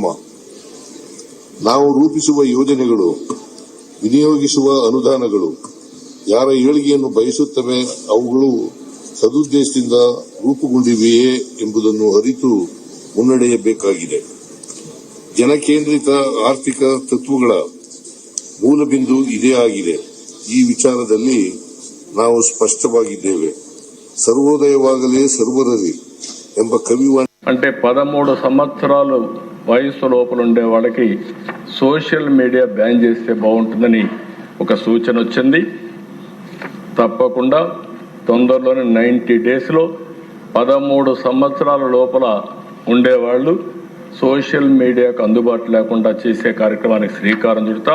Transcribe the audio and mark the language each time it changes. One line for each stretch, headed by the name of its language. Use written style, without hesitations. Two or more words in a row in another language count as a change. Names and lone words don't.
Kannada: ನಾವು ರೂಪಿಸುವ ಯೋಜನೆಗಳು, ವಿನಿಯೋಗಿಸುವ ಅನುದಾನಗಳು ಯಾರ ಏಳಿಗೆಯನ್ನು ಬಯಸುತ್ತವೆ, ಅವುಗಳು ಸದುದ್ದೇಶದಿಂದ ರೂಪುಗೊಂಡಿವೆಯೇ ಎಂಬುದನ್ನು ಅರಿತು ಮುನ್ನಡೆಯಬೇಕಾಗಿದೆ. ಜನಕೇಂದ್ರಿತ ಆರ್ಥಿಕ ತತ್ವಗಳ ಮೂಲಬಿಂದು ಇದೇ ಆಗಿದೆ. ಈ ವಿಚಾರದಲ್ಲಿ ನಾವು ಸ್ಪಷ್ಟವಾಗಿದ್ದೇವೆ. ಸರ್ವೋದಯವಾಗಲೇ ಸರ್ವರರಿ ಎಂಬ కవివాణి
Telugu: అంటే 13 సంవత్సరాలు వయసు లోపల ఉండే వాళ్ళకి
English: social media
Telugu: బ్యాన్ చేస్తే బాగుంటుందని ఒక సూచన వచ్చింది. తప్పకుండా తొందరలోనే 90 డేస్లో 13 సంవత్సరాల లోపల ఉండేవాళ్ళు
English: social media
Telugu: అందుబాటు లేకుండా చేసే కార్యక్రమానికి శ్రీకారం చుడతాం.